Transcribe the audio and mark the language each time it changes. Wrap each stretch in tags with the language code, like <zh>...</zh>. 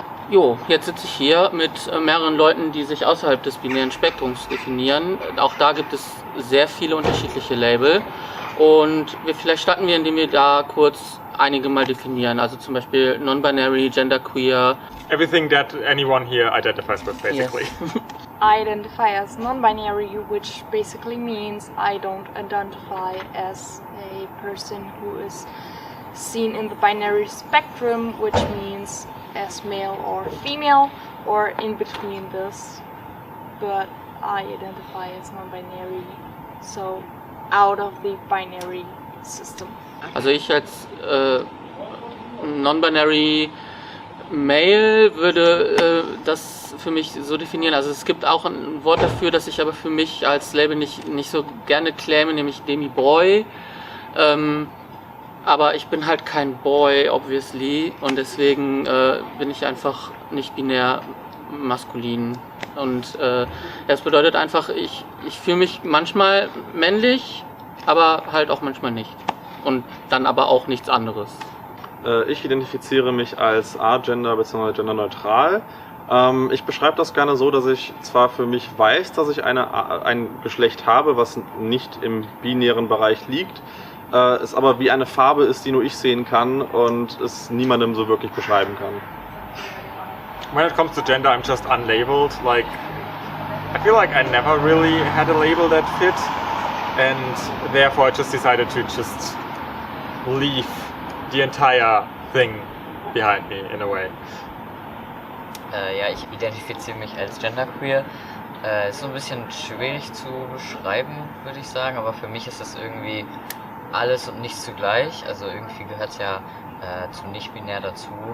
<de>Jo, jetzt sitze ich hier mit mehreren Leuten, die sich außerhalb des binären Spektrums definieren. Auch da gibt es sehr viele unterschiedliche Label. Und vielleicht starten wir, indem wir da kurz einige mal definieren. Also zum Beispiel non-binary, genderqueer.</de> <en>Everything that anyone here identifies with, basically. Yes. I identify as non-binary, which basically means I don't identify as a person who is seen in the binary spectrum, which means as male or female or in between this, but I identify as non-binary, so out of the binary system.</en> <de>Also ich als non-binary Male würde das für mich so definieren. Also es gibt auch ein Wort dafür, das ich aber für mich als Label nicht so gerne claime, nämlich Demi-Boy. Aber ich bin halt kein Boy, obviously, und deswegen bin ich einfach nicht binär maskulin. Und das bedeutet einfach, ich fühle mich manchmal männlich, aber halt auch manchmal nicht. Und dann aber auch nichts anderes. Ich identifiziere mich als agender bzw. genderneutral. Ich beschreibe das gerne so, dass ich zwar für mich weiß, dass ich ein Geschlecht habe, was nicht im binären Bereich liegt, es aber wie eine Farbe ist, die nur ich sehen kann und es niemandem so wirklich beschreiben kann.</de> <en>When it comes to gender, I'm just unlabeled. Like, I feel like I never really had a label that fit, and therefore I just decided to just leave the entire thing behind me in a way.</en> <de>Ja, ich identifiziere mich als genderqueer. Ist so ein bisschen schwierig zu beschreiben, würde ich sagen, aber für mich ist das irgendwie alles und nichts zugleich. Also irgendwie gehört es ja zu nicht-binär dazu.</de>